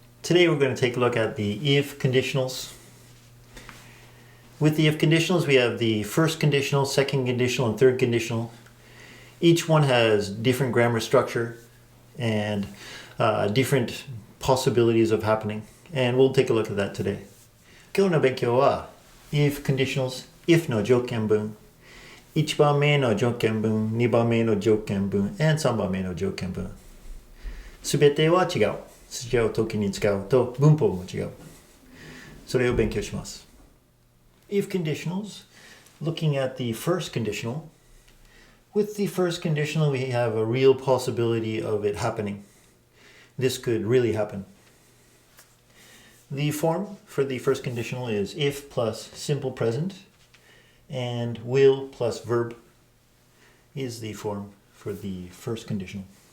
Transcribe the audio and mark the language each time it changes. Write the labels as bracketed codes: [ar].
[en] Today we're going to take a look at the if conditionals. With the if conditionals, we have the first conditional, second conditional, and third conditional. Each one has different grammar structure and different possibilities of happening. And we'll take a look at that today. [ja] 今日の勉強は if conditionals, if の条件文、1番目の条件文、2番目の条件文、and 3番目の条件文。すべては違う。違う時に使うと文法も違う。それを勉強します。 [en] If conditionals, looking at the first conditional. With the first conditional, we have a real possibility of it happening. This could really happen. The form for the first conditional is if plus simple present, and will plus verb is the form for the first conditional.